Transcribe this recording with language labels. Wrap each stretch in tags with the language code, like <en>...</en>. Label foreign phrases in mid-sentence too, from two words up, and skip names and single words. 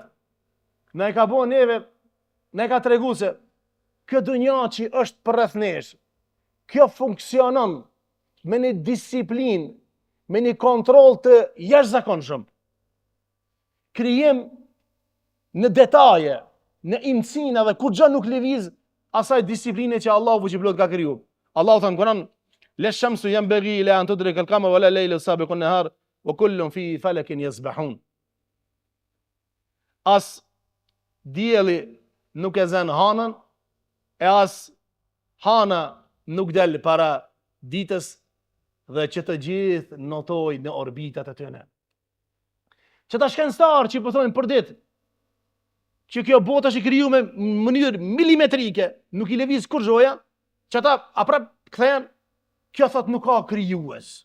<sq>Na e ka bënë neve, na e ka treguar se kjo dunja që është përreth nesh, kjo funksionon me një disiplinë, me një kontroll të jashtëzakonshëm. Krijim në detaje, në imësina dhe kur gjë nuk lëviz asaj disipline që Allahu fuqiplot ka kriju. Allahu thënë Kur'an,</sq> <ar>لا الشمس ينبغي إلا أن تدرك القمر ولا الليل سابق النهار وكل في فلك يسبحون.</ar> <sq>As dielli nuk e zën hanën, e as hana nuk del para ditës, dhe që të gjithë notoj në orbitat e tyre. Që ta shkencëtar që po thonë për ditë, që kjo botë është i kriju me mënyrë milimetrike, nuk i lëviz kur gjoja, që ata aprap kthehen, kjo thot nuk ka krijues.</sq>